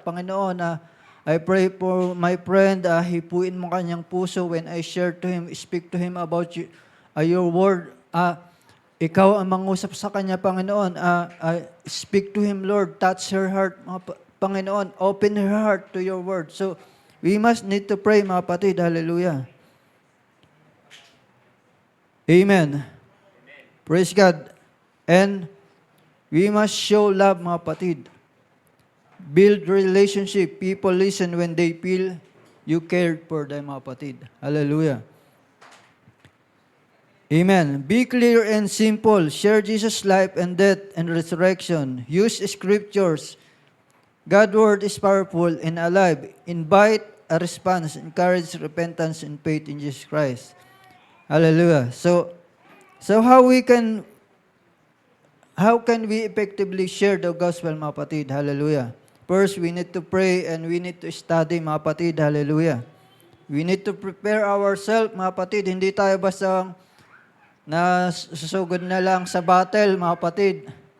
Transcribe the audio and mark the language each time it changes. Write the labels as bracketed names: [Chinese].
[English] Panginoon, I pray for my friend, [Filipino] hipuin mo kanyang puso [English] when I share to him, speak to him about your word. [Filipino] Ikaw ang mangusap sa kanya, Panginoon. [English] Speak to him, Lord. Touch her heart, Panginoon. Open her heart to your word. So, we must need to pray, [Filipino] mga kapatid. [English] Hallelujah. Amen. Praise God. And we must show love, [Filipino] mga kapatid. [English] Build relationship. People listen when they feel you cared for them, [Filipino] mga kapatid. [English] Hallelujah. Amen. Be clear and simple. Share Jesus' life and death and resurrection. Use scriptures. God's word is powerful and alive. Invite a response. Encourage repentance and faith in Jesus Christ. Hallelujah. So how can we effectively share the gospel, [Filipino] mga kapatid? [English] Hallelujah. First, we need to pray and we need to study, [Filipino] mga kapatid. [English] Hallelujah. We need to prepare ourselves, [Filipino] mga kapatid. Hindi tayo basta susugod na lang sa battle, mga kapatid.